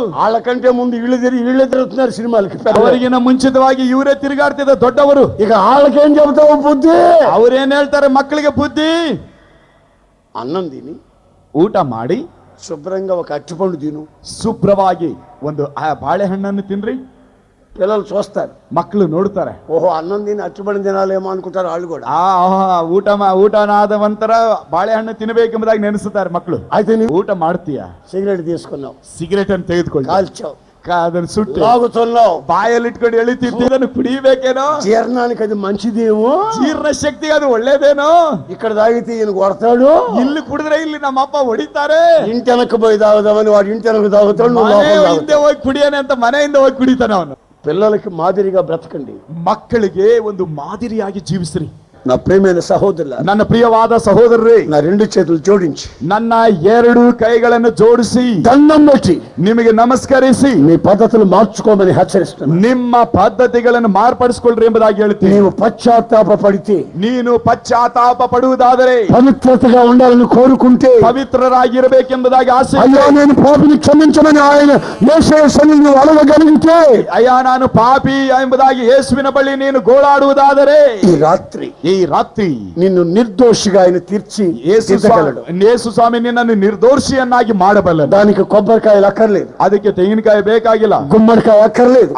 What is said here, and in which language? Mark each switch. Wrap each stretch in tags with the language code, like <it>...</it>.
<te>వాళ్ళకంటే ముందు వీళ్ళు తిరుగుతున్నారు సినిమాలకి.</te> <kn>ಅವರಿಗಿನ ಮುಂಚಿತವಾಗಿ ಇವರೇ ತಿರುಗಾಡ್ತಿದ್ದ ದೊಡ್ಡವರು. ಈಗ</kn> <te>వాళ్ళకేం చెబుతావు? బుద్ధి.</te> <kn>ಅವ್ರೇನ್ ಹೇಳ್ತಾರೆ ಮಕ್ಕಳಿಗೆ? ಬುದ್ಧಿ.</kn> <te>అన్నం తిని</te> <kn>ಊಟ ಮಾಡಿ</kn> <te>శుభ్రంగా ఒక అరటిపండు తిను,</te> <kn>ಶುಭ್ರವಾಗಿ ಒಂದು ಬಾಳೆಹಣ್ಣನ್ನು ತಿನ್ರಿ.</kn> <te>పిల్లలు చూస్తారు,</te> <kn>ಮಕ್ಕಳು ನೋಡ್ತಾರೆ.</kn> <te>ఓహో అన్నం తిని అరటిపండు తినాలేమో అనుకుంటారు వాళ్ళు కూడా.</te> <kn>ಊಟನಾದವಂತರ ಬಾಳೆಹಣ್ಣು ತಿನ್ನಬೇಕೆಂಬುದಾಗಿ ನೆನೆಸುತ್ತಾರೆ ಮಕ್ಕಳು.</kn> <te>అయితే</te> <kn>ನೀವು ಊಟ ಮಾಡ್ತೀಯಾ?</kn> <te>సిగరెట్ తీసుకున్నావు,</te> <kn>ಸಿಗರೇಟ್ ಅನ್ನು ತೆಗೆದುಕೊಳ್ಳಿ,</kn> <te>కాల్చావు,</te> <kn>ಅದನ್ನು ಸುಟ್ಟು</kn> <te>తాగుతున్నావు,</te> <kn>ಬಾಯಲ್ಲಿ ಇಟ್ಕೊಂಡು ಎಳಿತಿದ್ದನ್ನು ಕುಡಿಯಬೇಕೇನೋ?</kn> <te>జీర్ణానికి అది మంచిదేమో,</te> <kn>ಜೀರ್ಣ ಶಕ್ತಿಗೆ ಅದು ಒಳ್ಳೇದೇನೋ?</kn> <te>ఇక్కడ తాగితే ఈయన కొడతాడు,</te> <kn>ಇಲ್ಲಿ ಕುಡಿದ್ರೆ ಇಲ್ಲಿ ನಮ್ಮ ಅಪ್ಪ ಹೊಡಿತಾರೆ,</kn> <te>ఇంటి వెనక పోయి తాగుదామని వాడు ఇంటి వెనక తాగుతాడు,</te> <kn>ಹಿಂದೆ ಹೋಗಿ ಕುಡಿಯಾನೆ ಅಂತ ಮನೆಯಿಂದ ಹೋಗಿ ಕುಡಿತಾನೆ ಅವನು.</kn> <te>పిల్లలకి మాదిరిగా బ్రతకండి,</te> <kn>ಮಕ್ಕಳಿಗೆ ಒಂದು ಮಾದರಿಯಾಗಿ ಜೀವಿಸ್ರಿ.</kn> <te>నా ప్రియమైన సహోదరుల,</te> <kn>ನನ್ನ ಪ್ರಿಯವಾದ ಸಹೋದರರೇ,</kn> <te>నా రెండు చేతులు జోడించి</te> <kn>ನನ್ನ ಎರಡು ಕೈಗಳನ್ನು ಜೋಡಿಸಿ</kn> <te>దండం పెట్టి</te> <kn>ನಿಮಗೆ ನಮಸ್ಕರಿಸಿ</kn> <te>మీ పద్ధతులు మార్చుకోమని హెచ్చరిస్తున్నాను.</te> <kn>ನಿಮ್ಮ ಪದ್ಧತಿಗಳನ್ನು ಮಾರ್ಪಡಿಸಿಕೊಳ್ಳ್ರಿ ಎಂಬುದಾಗಿ ಹೇಳ್ತೀನಿ. ನೀವು</kn> <te>పశ్చాత్తాప పడితే,</te> <kn>ನೀನು ಪಶ್ಚಾತ್ತಾಪ ಪಡುವುದಾದರೆ,</kn> <te>పవిత్రతగా ఉండాలని కోరుకుంటే,</te> <kn>ಪವಿತ್ರರಾಗಿರಬೇಕೆಂಬುದಾಗಿ ಆಸೆ,</kn> <te>అయ్యా నేను పాపిని క్షమించమని ఆయన యేసయ్య సన్నిధిని అడగగలిగితే,</te> <kn>ಅಯ್ಯ ನಾನು ಪಾಪಿ ಎಂಬುದಾಗಿ ಯೇಸುವಿನ ಬಳಿ ನೀನು ಗೋಳಾಡುವುದಾದರೆ, ಈ ರಾತ್ರಿ ನಿನ್ನು ನಿರ್ದೋಷಿగా</kn> <te>ఆయన తీర్చి</te> <kn>ಯೇಸು ಸ್ವಾಮಿ ನಿನ್ನನ್ನು ನಿರ್ದೋಷಿಯನ್ನಾಗಿ ಮಾಡಬಲ್ಲ.</kn> <te>దానికి కొబ్బరికాయలు అక్కర్లేదు,</te> <kn>ಅದಕ್ಕೆ ತೆಂಗಿನಕಾಯಿ ಬೇಕಾಗಿಲ್ಲ,</kn> <te>గుమ్మడికాయ అక్కర్లేదు,</te>